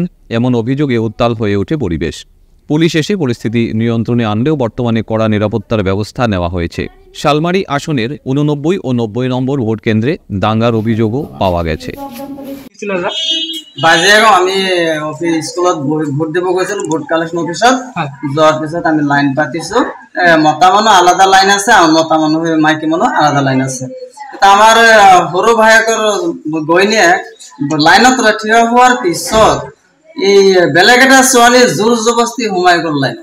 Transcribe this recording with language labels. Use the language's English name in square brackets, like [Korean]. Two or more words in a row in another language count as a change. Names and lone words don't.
[Bangla] এমন অভিযোগে উত্তাল হয়ে ওঠে পরিবেশ। পুলিশ এসে পরিস্থিতি নিয়ন্ত্রণে আনলেও বর্তমানে কড়া নিরাপত্তার ব্যবস্থা নেওয়া হয়েছে। শালমারি আসনের 89 ও 90 নম্বর ভোট কেন্দ্রে দাঙ্গার অভিযোগও পাওয়া গেছে। [Assamese] আমি অফিস স্কুলত ভোট দিব গৈছিলো, [English] vote collection [Assamese] অফিসত যোৱাৰ পিছত আমি লাইন পাতিছো। মতা মানুহ আলাদা লাইন আছে আৰু মতা মানুহ মাইকী মানুহ আলাদা লাইন আছে। আমাৰ সৰু ভায়েকৰ গইনীয়ে লাইনত থিয় হোৱাৰ পিছত এই বেলেগ এটা ছোৱালী জোৰ জবস্তি সোমাই গ'ল লাইনত।